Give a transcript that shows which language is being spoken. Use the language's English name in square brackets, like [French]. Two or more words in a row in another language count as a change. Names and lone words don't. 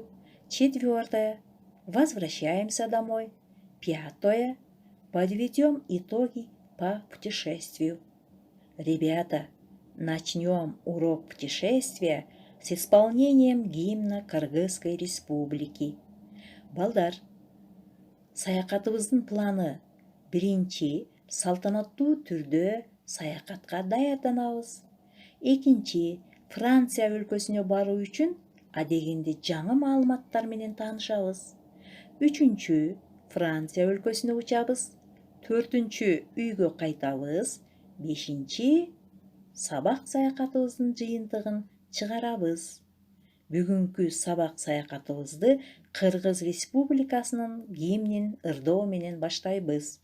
[Russian] Четвертое. Возвращаемся домой. Пятое. Подведем итоги по путешествию. Ребята, начнем урок путешествия с исполнением гимна Кыргызской Республики. [Kyrgyz] Балдар, саякатыбыздын планы. Биринчи, салтанаттуу түрдө саякатка даярданабыз. Экинчи, Франция өлкөсүнө баруу үчүн адегенде жаңы маалыматтар менен таанышабыз. Үчүнчү, Франция өлкөсүнө учабыз. Төртүнчү, үйгө кайтабыз. Бешинчи, сабак саякатыбыздын жыйынтыгын чыгарабыз. Бүгүнкү сабак саякатыбызды Кыргыз Республикасынын гимнин ырдоо менен баштайбыз.